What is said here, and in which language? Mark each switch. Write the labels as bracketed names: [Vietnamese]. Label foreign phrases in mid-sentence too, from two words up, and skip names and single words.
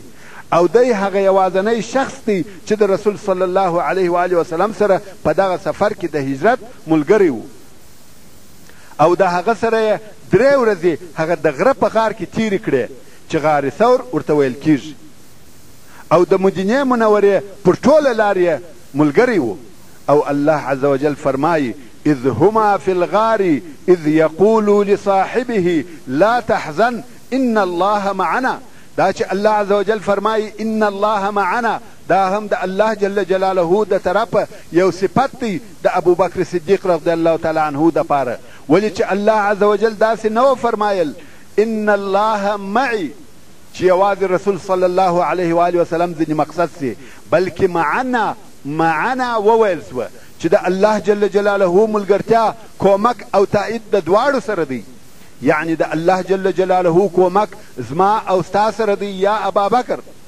[Pashto] او دی هغه یوازنی شخص دی چې د رسول [Arabic] صلی الله علیه و آله وسلم [Pashto] سره په دغه سفر کې د هجرت ملګری و. او د هغه سره 3 ورځې هغه د غره په غار کې تیرې کړې چې غار ثور ورته ویل کیږي. او د مدینې منورې پر ټوله لار یې ملګری و. [Arabic] او الله عز وجل فرمایي اذ هما فی الغار اذ یقول لصاحبه لا تحزن ان الله معنا. [Pashto] دا چې الله [Arabic] عز وجل [Pashto] فرمایي [Arabic] ان الله معنا، [Pashto] دا هم د الله [Arabic] جل جلاله [Pashto] د طرفه یو صفت دی د ابوبکر صدیق [Arabic] رضی الله تعالی عنه [Pashto] دپاره. ولې چې الله [Arabic] عز وجل [Pashto] داسې نه فرمایل [Arabic] ان الله معي [Pashto] چې یوازې رسول [Arabic] صلی الله علیه و آله وسلم [Pashto] ځینې مقصد سي، بلکې معنا وویل سوه چې د الله [Arabic] جل جلاله [Pashto] ملګرتیا کومک او تایید د دواړو سره دی. یعنی د الله [Arabic] جل جلاله [Pashto] کومک زما او ستا سره دی یا ابابکر.